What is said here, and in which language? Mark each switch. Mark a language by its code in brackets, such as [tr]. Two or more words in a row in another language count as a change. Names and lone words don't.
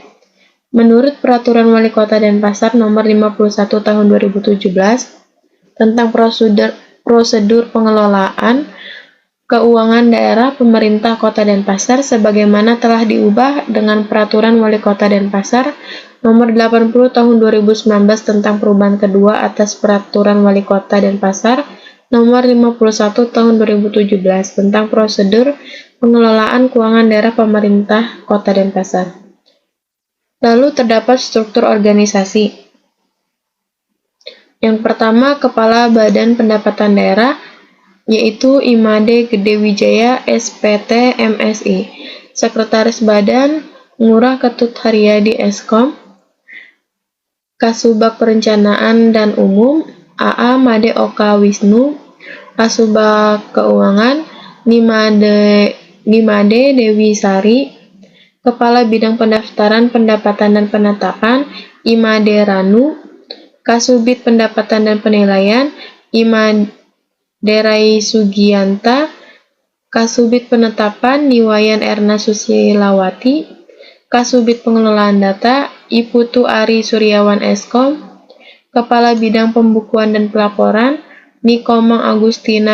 [id] Menurut Peraturan Wali Kota Denpasar Nomor 51 Tahun 2017 tentang prosedur pengelolaan keuangan daerah pemerintah Kota Denpasar sebagaimana telah diubah dengan Peraturan Wali Kota Denpasar Nomor 80 Tahun 2019 tentang perubahan kedua atas Peraturan Wali Kota Denpasar Nomor 51 Tahun 2017 tentang prosedur pengelolaan keuangan daerah pemerintah Kota Denpasar. Lalu terdapat struktur organisasi. Yang pertama, Kepala Badan Pendapatan Daerah yaitu Imade Gede Wijaya SPT MSI, Sekretaris Badan Ngurah Ketut Haryadi Eskom, Kasubag Perencanaan dan Umum AA Made Oka Wisnu, Kasubag Keuangan Nimade Dewi Sari, Kepala Bidang Pendaftaran Pendapatan dan Penetapan Imade Ranu, Kasubit Pendapatan dan Penilaian Imade Rai Sugiyanta, Kasubit Penetapan Niwayan Erna Susilawati, Kasubit Pengelolaan Data Iputu Ari Suryawan Eskom, Kepala Bidang Pembukuan dan Pelaporan Nikomang Agustina